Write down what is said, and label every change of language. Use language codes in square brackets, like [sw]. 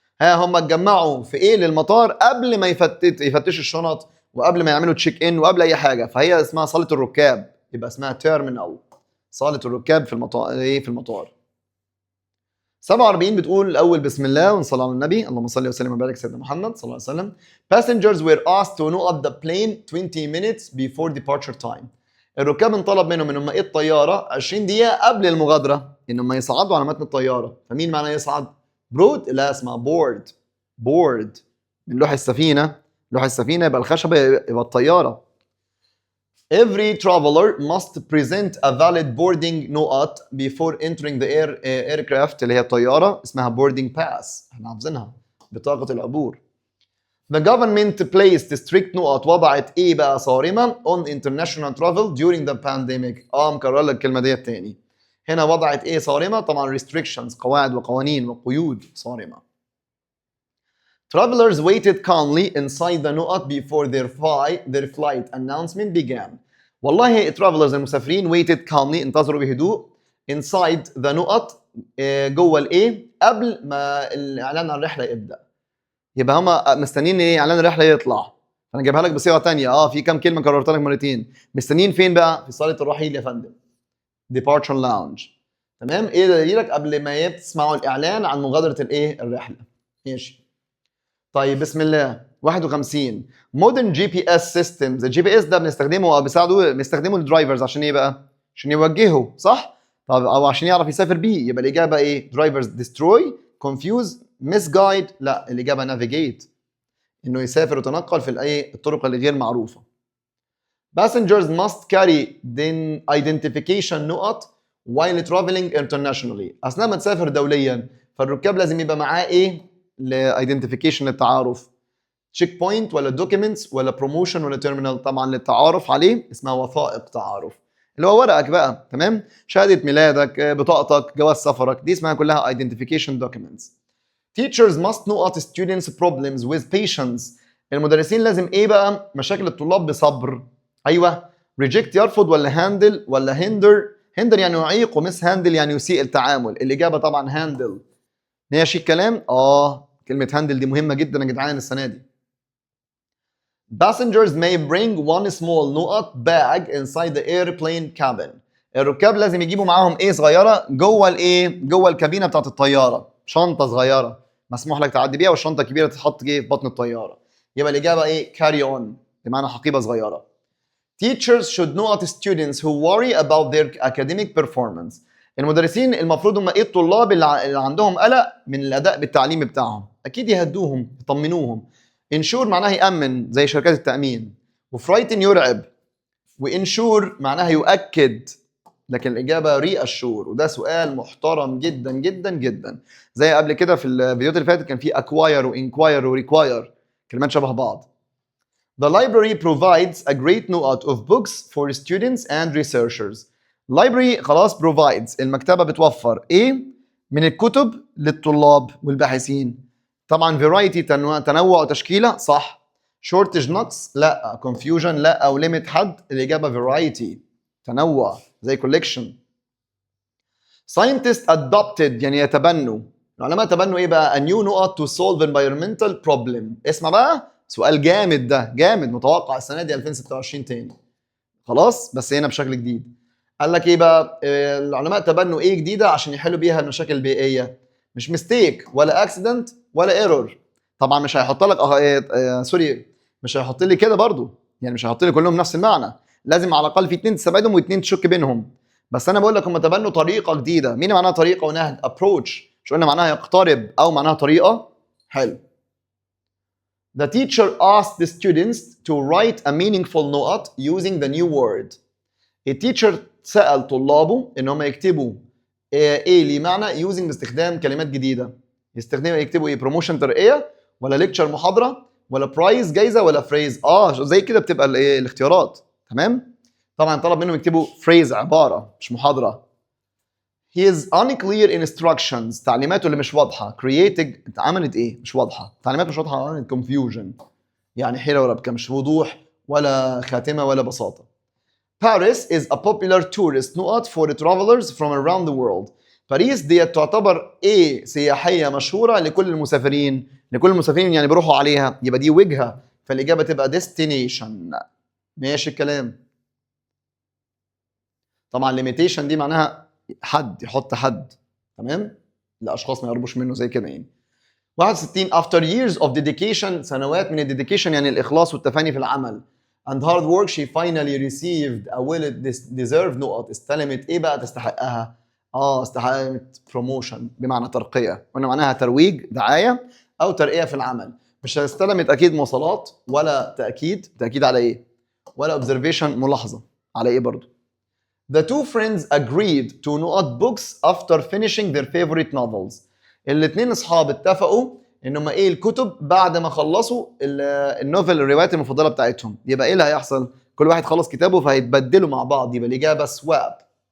[ar] هم اتجمعوا في ايه للمطار قبل ما يفتشوا الشنط، وقبل ما يعملوا تشيك ان، وقبل اي حاجه. فهي اسمها صاله الركاب، يبقى اسمها تيرمينال، صاله الركاب في المطار. ايه في المطار. 47 بتقول الاول بسم الله ونصلي على النبي، اللهم صل وسلم وبارك سيدنا محمد صلى الله عليه وسلم. [en] Passengers were asked to know at the plane 20 minutes before departure time. [ar] الركاب انطلب منهم ان هم ايه الطياره 20 دقيقه قبل المغادره. انهم يصعدوا على متن الطياره. فمين معناه يصعد؟ برود؟ لا، اسمها بورد. بورد من لوح السفينه. لوح السفينه يبقى الخشبه يبقى الطياره. [en] Every traveler must present a valid boarding note before entering the aircraft [ar] اللي هي الطياره، اسمها [en] boarding pass، [ar] احنا حافظينها، بطاقه العبور. [en] The government placed strict نقط، [ar] وضعت ايه بقى صارمه [en] on international travel during the pandemic. [ar] مكرر لك الكلمه ديت تاني. هنا وضعت ايه صارمه؟ طبعا restrictions، قواعد وقوانين وقيود صارمه. [en] Travelers waited calmly inside the نقط before their flight announcement began. [ar] والله travelers المسافرين [en] waited calmly، [ar] انتظروا بهدوء [en] inside the [ar] نقط، جوه الايه، قبل ما الاعلان عن الرحله يبدا. يبقى هما مستنيين ايه؟ اعلان الرحله يطلع. انا جايبها لك بصيغه ثانيه، في كام كلمه كررتها لك مرتين. مستنيين فين بقى؟ في صاله الرحيل يا فندم، departure lounge. تمام؟ ايه دليلك قبل ما تسمعوا الاعلان عن مغادره الايه؟ الرحله. ماشي. طيب بسم الله. 51 [en] modern GPS systems. [ar] الجي بي اس ده بنستخدمه او بنستخدمه للدرايفرز عشان ايه بقى؟ عشان يوجهه، صح؟ طب او عشان يعرف يسافر بيه. يبقى الاجابه ايه؟ [en] drivers destroy, confuse, misguide. [ar] لا، الاجابه navigate، انه يسافر ويتنقل في الايه؟ الطرق اللي غير معروفه. [en] Passengers must carry the identification نقط while traveling internationally. [ar] اثناء ما تسافر دوليا فالركاب لازم يبقى معاه ايه؟ لايدنتيفيكيشن، للتعارف. تشيك بوينت ولا دوكيومنتس ولا بروموشن ولا تيرمينال؟ طبعا للتعارف عليه اسمها وثائق تعارف، اللي هو ورقك بقى. تمام؟ شهاده ميلادك، بطاقتك، جواز سفرك، دي اسمها كلها identification documents. [en] Teachers must know students problems with patience. [ar] المدرسين لازم ايه بقى؟ مشاكل الطلاب بصبر. ايوه. reject يرفض ولا handle ولا hinder يعني يعيق، ومس handle يعني يسيء التعامل. الاجابه طبعا handle. ماشي الكلام؟ كلمه handle دي مهمه جدا يا جدعان السنه دي. Passengers may bring one small نقط bag inside the airplane cabin. الركاب لازم يجيبوا معاهم ايه صغيره جوه الايه؟ جوه الكابينه بتاعت الطياره. شنطه صغيره مسموح لك تعدي بيها، والشنطه الكبيره تتحط في بطن الطياره. يبقى الاجابه ايه؟ carry on، بمعنى حقيبه صغيره. Teachers should know students who worry about their academic performance. المدرسين المفروض هم ايه؟ الطلاب اللي عندهم قلق من الاداء بالتعليم بتاعهم، اكيد يهدوهم يطمنوهم. انشور معناها يامن زي شركات التامين، وفرايتن يرعب، وانشور معناها يؤكد. لكن الاجابه ري اشور، وده سؤال محترم جدا جدا جدا. زي قبل كده في الفيديوهات اللي فاتت كان في اكواير وانكواير وريكواير، كلمات شبه بعض. [en] The library provides a great note of books for students and researchers. [ar] library خلاص provides، المكتبة بتوفر ايه؟ من الكتب للطلاب والباحثين. طبعا variety تنوع وتشكيلة، صح. shortage نقص، لا. confusion لا. او limit حد، الإجابة variety تنوع زي collection. scientists adopted يعني يتبنوا. العلماء تبنوا ايه بقى؟ [en] a new نقط to solve environmental problem. [ar] اسمع بقى سؤال جامد، ده جامد، متوقع السنه دي 2026 تاني. خلاص بس هنا بشكل جديد. قال لك ايه بقى؟ العلماء تبنوا ايه جديده عشان يحلوا بيها المشاكل البيئيه؟ مش ميستيك ولا اكسيدنت ولا ايرور. طبعا مش هيحط لك سوري، مش هيحط لي كده برضو، يعني مش هيحط لي كلهم نفس المعنى. لازم على الاقل في 2 تستبعدهم و2 تشك بينهم. بس انا بقول لك هم تبنوا طريقه جديده. مين معناها طريقه ونهج؟ ابروتش. مش قلنا معناها يقترب او معناها طريقه؟ حلو. [en] The teacher asked the students to write a meaningful note using the new word. [ar] التيتشر سأل طلابه ان هم يكتبوا ايه ليه معنى using باستخدام كلمات جديدة. يكتبوا ايه؟ بروموشن ترقية ولا ليكتشر محاضرة ولا برايز جايزة ولا فريز؟ زي كده بتبقى الايه الاختيارات. تمام؟ طبعا طلب منهم يكتبوا فريز، عبارة مش محاضرة. [en] His unclear instructions، [ar] تعليماته اللي مش واضحة. creating عملت ايه؟ مش واضحة. تعليمات مش واضحة، عملت confusion، يعني حيرة وربكة، مش وضوح ولا خاتمة ولا بساطة. [en] Paris is a popular tourist نقط for travelers from around the world. [ar] باريس دي تعتبر ايه؟ سياحية مشهورة لكل المسافرين. لكل المسافرين يعني بيروحوا عليها، يبقى دي وجهة، فالإجابة تبقى destination. ماشي الكلام. طبعا limitation دي معناها حد، يحط حد، تمام؟ الاشخاص ما يقربوش منه زي كده يعني. 61 [en] after years of dedication، [ar] سنوات من الديديكيشن يعني الاخلاص والتفاني في العمل. [en] and hard work she finally received a well deserved نقط. [ar] استلمت ايه بقى؟ تستحقها. استحالة بروموشن بمعنى ترقية، قلنا معناها ترويج دعاية أو ترقية في العمل. مش استلمت أكيد مواصلات ولا تأكيد على إيه؟ ولا observation ملاحظة على إيه برضو. [en] The two friends agreed to note books after finishing their favorite novels. [ar] الاتنين أصحاب اتفقوا إنهم إيه الكتب بعد ما خلصوا النوفل الروايات المفضلة بتاعتهم. يبقى إيه اللي هيحصل؟ كل واحد خلص كتابه فهيتبدلوا مع بعض. يبقى الإجابة swap.